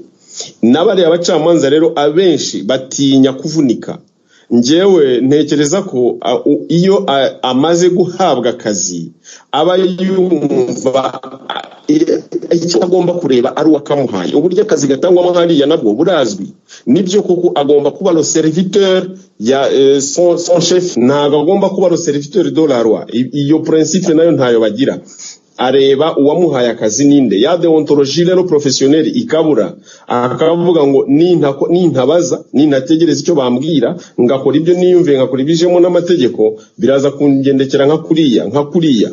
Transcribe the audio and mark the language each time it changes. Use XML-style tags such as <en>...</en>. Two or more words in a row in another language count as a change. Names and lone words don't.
<rw>N'abari abacamanza rero abenshi batinya kuvunika. Njyewe ntekereza ko iyo amaze guhabwa akazi aba yumva icyo agomba kureba ari uwakamuhaye. Uburyo akazi gatangwamo hariya nabwo burazwi. Nibyo kuko agomba kuba</rw> <fr>le serviteur</fr> <rw>ya</rw> <fr>son chef,</fr> <rw>ntabwo agomba kuba</rw> <fr>le serviteur de la loi.</fr> <rw>Iyo principe nayo ntayo bagira. Areba uwamuhaye akazi ninde. Ya deontologie rero professionnel ikabura, akavuga ngo nintabaza nintategereza icyo bambwira ngakora ibyo niyumve ngakora ibijemo n'amategeko biraza kungendekera nka kuriya.</rw>